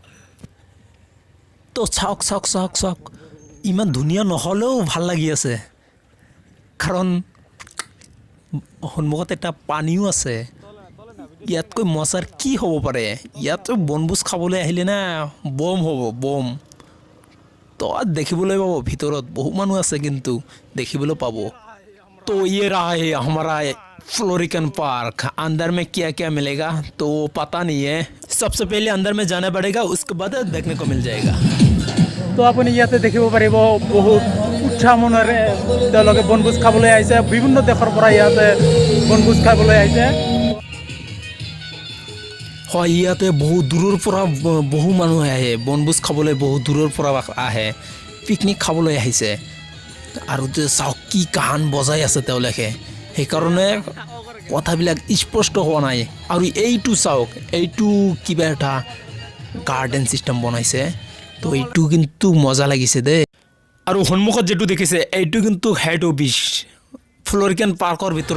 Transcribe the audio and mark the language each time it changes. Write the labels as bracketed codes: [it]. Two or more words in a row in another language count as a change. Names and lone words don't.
[as] তো চাওক ইমান ধুনীয়া নহ'লেও ভাল লাগি আছে কাৰণ সন্মুখত এটা পানীও আছে ইয়াতকৈ মজাৰ কি হ'ব পাৰে ইয়াত বনভোজ খাবলৈ আহিলে না বম হ'ব বম তো দেখিবলৈ পাব ভিতৰত বহু মানুহ আছে কিন্তু দেখিবলৈ পাব [hi] तो ये रहा है हमारा फ्लोरिकान पार्क अंदर में क्या क्या मिलेगा तो पता नहीं है सबसे पहले अंदर में जाना पड़ेगा उसके बाद देखने को मिल जाएगा [as] তো আপুনি ইয়াতে দেখিব পাৰিব বহুত উৎসাহ মনেৰে তেওঁলোকে বনভোজ খাবলৈ আহিছে বিভিন্ন দেশৰ পৰা ইয়াতে বনভোজ খাবলৈ আহিছে হয় ইয়াতে বহু দূৰৰ পৰা বহু মানুহ আহে বনভোজ খাবলৈ বহু দূৰৰ পৰা আহে পিকনিক খাবলৈ আহিছে আৰু যে চাওক কি গান বজাই আছে তেওঁলোকে সেইকাৰণে কথাবিলাক স্পষ্ট হোৱা নাই আৰু এইটো চাওক এইটো কিবা এটা [en] garden system [as] বনাইছে তো এইটো কিন্তু মজা লাগিছে দেই আৰু সন্মুখত যেটো দেখিছে এইটো কিন্তু [en] head office [as] ফ্লোরিকান পার্কৰ ভিতৰত